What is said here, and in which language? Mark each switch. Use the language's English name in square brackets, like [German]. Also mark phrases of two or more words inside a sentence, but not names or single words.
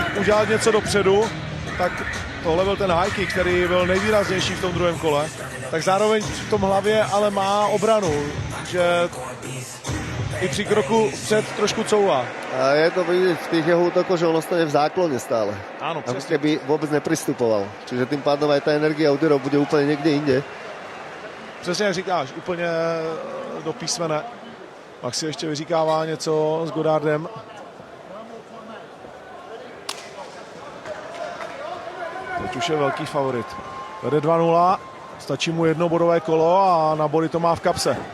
[Czech] udělat něco dopředu, tak tohle byl ten [English] high kick, [Czech] který byl nejvýraznější v tom druhém kole, tak zároveň v tom hlavě ale má obranu, že i při kroku před trošku couvá. [Slovak] A je to vidieť v tých jeho útokoch, že on ostane v záklone stále. Áno, ako [Czech] přesně. [Slovak] keby vôbec nepristupoval. Čiže tým pádom aj tá energia úderov bude úplne niekde inde. [Czech] Přesně jak říkáš, úplně do písmene. Pak si ještě vyříkává něco s Godardem. Teď už je velký favorit. Vede 2-0, stačí mu jednobodové kolo a na body to má v kapse.